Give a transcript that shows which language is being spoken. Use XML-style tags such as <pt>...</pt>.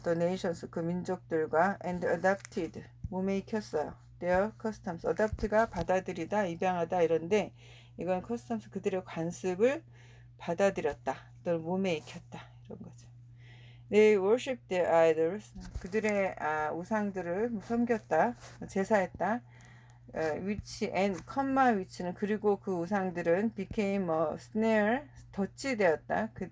<en>The nations</en> <ko>그 민족들과</ko> <en>and adopted</en> <ko>몸에 익혔어요.</ko> <en>Their customs.</en> <ko>adopt가 받아들이다, 입양하다 이런데 이건 customs 그들의 관습을 받아들였다. 또 몸에 익혔다 이런 거죠.</ko> <en>They worshipped their idols.</en> <ko>그들의 우상들을 섬겼다, 제사했다.</ko> <en>which and which는</en> <ko>그리고 그 우상들은</ko> <en>became a snare</en> <ko>덫이 되었다.</ko>